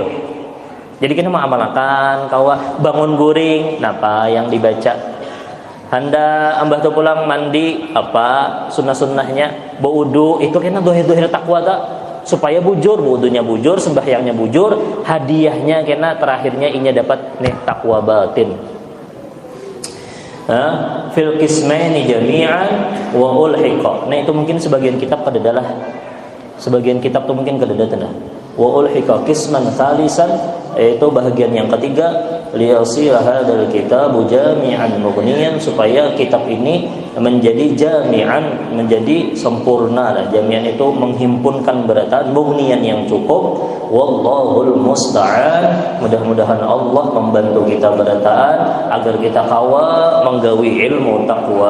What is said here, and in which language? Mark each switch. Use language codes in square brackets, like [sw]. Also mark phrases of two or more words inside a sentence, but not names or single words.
[bjn] Jadi kena mengamalkan kawa bangun guring, napa yang dibaca, Handa ambah tu pulang mandi, apa sunnah-sunnahnya, berwudu, itu kena dohir-dohir takwa tak, supaya bujur, wudunya bujur, sembahyangnya bujur, hadiahnya kena terakhirnya inya dapat nih takwa batin. [ar] Fil qismaini jami'an wa ulhiqa. [bjn] Nah itu mungkin sebagian kitab kadadalah, sebagian kitab tu mungkin kadadalah. [ar] Wa ulhiqa qisman thalisan, [bjn] yaitu bahagian yang ketiga, [ar] liyasira hadzal kitabu jami'an mughniyan, [bjn] supaya kitab ini menjadi jami'an, menjadi sempurna. Jami'an itu menghimpunkan berataan, mughniyan yang cukup. [ar] Wallahul musta'an, [bjn] mudah-mudahan Allah membantu kita berataan agar kita kawa menggawi ilmu takwa.